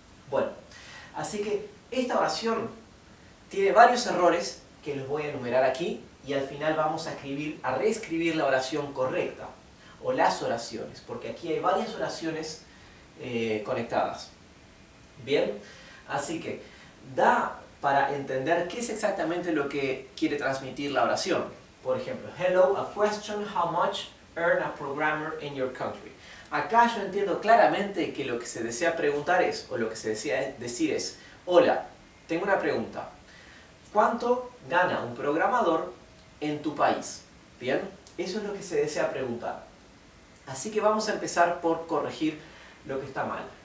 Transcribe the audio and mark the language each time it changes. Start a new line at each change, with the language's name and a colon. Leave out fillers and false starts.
Spanish: Bueno, así que esta oración tiene varios errores que los voy a enumerar aquí y al final vamos a reescribir la oración correcta o las oraciones, porque aquí hay varias oraciones conectadas. Bien, así que da para entender qué es exactamente lo que quiere transmitir la oración. Por ejemplo,
English: hello, a question, how much earn a programmer in your country.
Spanish: Acá yo entiendo claramente que lo que se desea preguntar es, o lo que se desea decir es, hola, tengo una pregunta. ¿Cuánto gana un programador en tu país? Bien, eso es lo que se desea preguntar. Así que vamos a empezar por corregir lo que está mal.